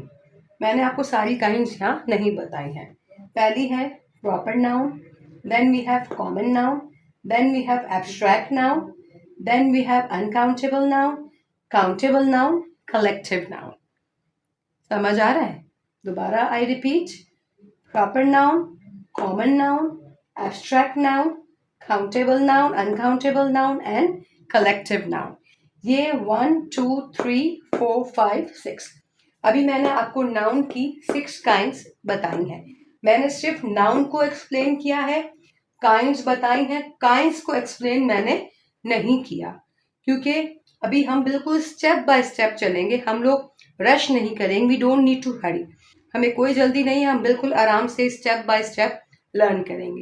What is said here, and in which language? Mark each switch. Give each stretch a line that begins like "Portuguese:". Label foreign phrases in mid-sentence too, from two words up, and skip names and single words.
Hindi: मैंने आपको सारी काइंड्स यहाँ नहीं बताई हैं। पहली है
English: proper noun, then we have common noun, then we have abstract noun, then we have uncountable noun, countable noun, collective noun.
Hindi: समझ आ रहा है? दोबारा
English: I repeat, proper noun, common noun, abstract noun, countable noun, uncountable noun and collective noun।
Hindi: ये 1 2 3 4 5 6। अभी मैंने आपको नाउन की 6 काइंड्स बताई हैं। मैंने सिर्फ नाउन को एक्सप्लेन किया है, काइंड्स बताई हैं, काइंड्स को एक्सप्लेन मैंने नहीं किया, क्योंकि अभी हम बिल्कुल
English: step by step
Hindi: चलेंगे, हम लोग रश नहीं करेंगे,
English: we don't need to hurry,
Hindi: हमें कोई जल्दी नहीं है, हम बिल्कुल आराम से
English: step by step
Hindi: लर्न करेंगे।